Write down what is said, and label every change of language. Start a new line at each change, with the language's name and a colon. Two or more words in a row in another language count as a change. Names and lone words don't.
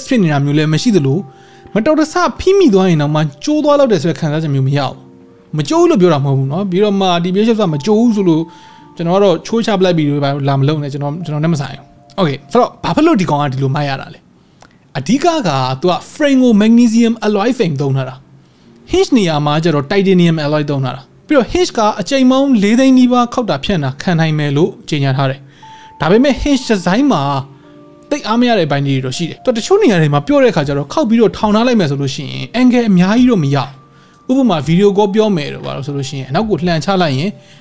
Burmese: ဖြစ်နေတာမျိုးလည်းမရှိသလိုမတော်တဆဖိမိသွားရင်တော့မှကျိုးသွားလောက်တယ်ဆိုတဲ့ခံစားချက်မျိုးမရဘူးမကျိုးလို့ပြောတာမဟုတ်ဘူးเนาะပြီးတော့မှဒီ TBH ကမကျိုးဘူးဆိုလို့ကျွန် တော်ကတော့ချိုးချပလိုက်ပြီးတော့လာမလုံးနဲ့ကျွန်တော်နဲ့မဆိုင်ဘူးโอเคဆိုတော့ဘာဖြစ်လို့ဒီကောင်ကဒီလိုမိုက်ရတာလဲအဓိကကသူက frame ကို
English: magnesium alloy frame
Burmese: သုံးထားတာ hinge နေရာမှာကျတော့
English: titanium alloy
Burmese: သုံးထားတာပြီးတော့ hinge ကအချိန်ပေါင်း4သိန်းနီးပါးခောက်တာဖြန့်တာခံနိုင်မယ်လို့ကြေညာထားတယ်ဒါပေမဲ့
English: hinge design
Burmese: မှာတိတ်အားမရတဲ့အပိုင်းတွေတော့ရှိတယ်တချို့နေရာတွေမှာပြောတဲ့အခါကျတော့ခောက်ပြီးတော့ထောင်ထားလိုက်မယ်ဆိုလို့ရှိရင် angle အများကြီးတော့မရဘူးဥပမာ
English: video call
Burmese: ပြောမယ်တော့ဘာလို့ဆိုလို့ရှိရင်အနောက်ကိုလှန်ချလိုက်ရင်